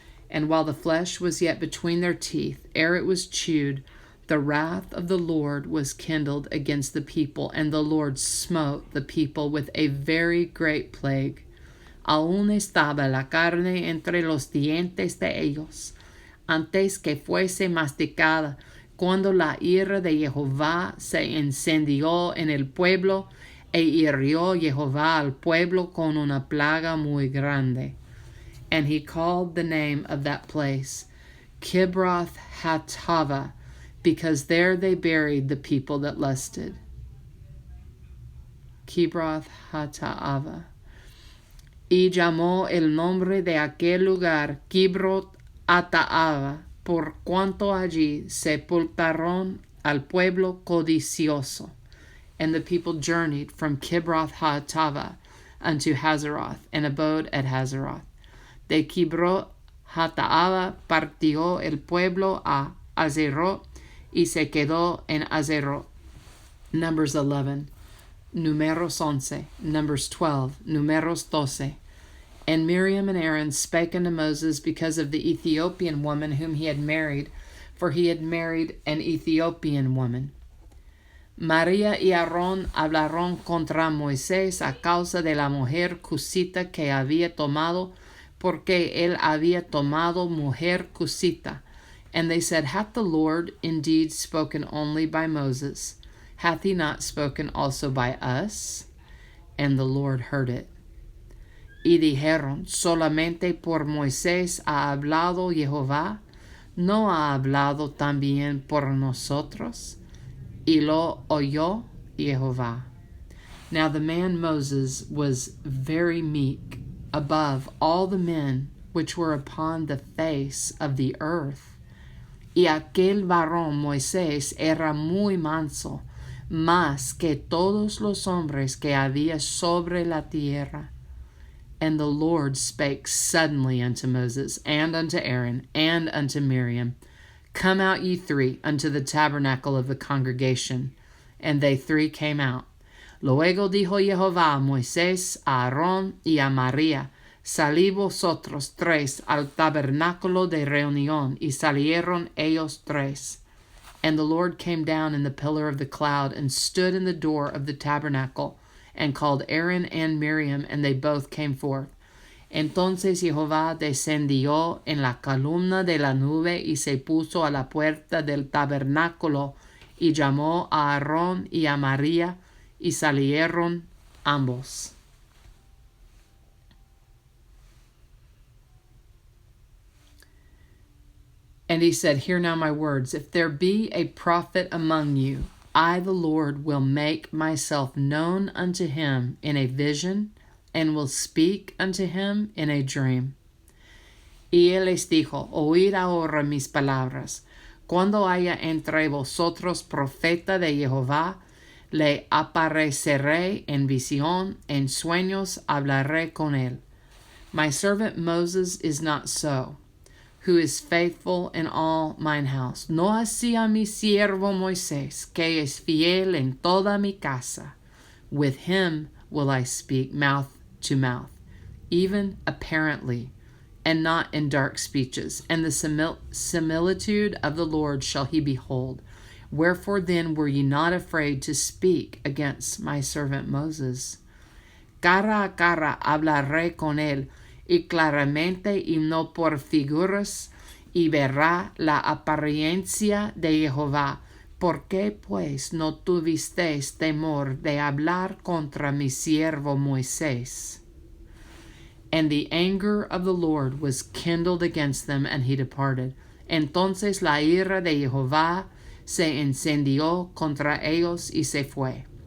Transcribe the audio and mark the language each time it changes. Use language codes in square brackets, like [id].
[en] And while the flesh was yet between their teeth, ere it was chewed, the wrath of the Lord was kindled against the people, and the Lord smote the people with a very great plague. [es] Aún estaba la carne entre los dientes de ellos, antes que fuese masticada, cuando la ira de Jehová se encendió en el pueblo, e hirió Jehová al pueblo con una plaga muy grande. [en] And he called the name of that place Kibroth Hattava, because there they buried the people that lusted. Kibroth Hattava. [es] y llamó el nombre de aquel lugar Kibrot Ataava, por cuanto allí sepultaron al pueblo codicioso. [en] And the people journeyed from Kibroth Hattaavah unto Hazeroth, and abode at Hazeroth. [es] De Kibrot Hattaavah partió el pueblo a Hazerot, y se quedó en Hazerot. [en] Numbers 11. [es] Numeros 11. [en] Numbers 12. [es] Numeros 12. [en] And Miriam and Aaron spake unto Moses because of the Ethiopian woman whom he had married, for he had married an Ethiopian woman. [es] María y Aarón hablaron contra Moisés a causa de la mujer cusita que había tomado, porque él había tomado mujer cusita. [en] And they said, Hath the Lord indeed spoken only by Moses? Hath he not spoken also by us? And the Lord heard it. [es] Y dijeron, solamente por Moisés ha hablado Jehová, ¿no ha hablado también por nosotros? Y lo oyó Jehová. [en] Now the man Moses was very meek, above all the men which were upon the face of the earth. [es] Y aquel varón Moisés era muy manso, más que todos los hombres que había sobre la tierra. [en] And the Lord spake suddenly unto Moses, and unto Aaron, and unto Miriam, Come out ye three unto the tabernacle of the congregation. And they three came out. [es] Luego dijo Jehová a Moisés, a Aarón y a María, Salid vosotros tres al tabernáculo de reunión, y salieron ellos tres. [en] And the Lord came down in the pillar of the cloud, and stood in the door of the tabernacle, and called Aaron and Miriam, and they both came forth. [es] Entonces Jehová descendió en la columna de la nube, y se puso a la puerta del tabernáculo, y llamó a Aarón y a María, y salieron ambos. [en] And he said, Hear now my words. If there be a prophet among you, I, the Lord, will make myself known unto him in a vision, and will speak unto him in a dream. [es] Y él les dijo, Oíd ahora mis palabras. Cuando haya entre vosotros profeta de Jehová, le apareceré en visión, en sueños hablaré con él. [en] My servant Moses is not so, who is faithful in all mine house. [es] No así a mi siervo Moisés, que es fiel en toda mi casa. [en] With him will I speak mouth to mouth, even apparently, and not in dark speeches. And the similitude of the Lord shall he behold. Wherefore then were ye not afraid to speak against my servant Moses? [es] Cara a cara hablaré con él, y claramente y no por figuras, y verá la apariencia de Jehová. ¿Por qué pues no tuvisteis temor de hablar contra mi siervo Moisés? [en] And the anger of the Lord was kindled against them, and he departed. [es] Entonces la ira de Jehová se encendió contra ellos, y se fue.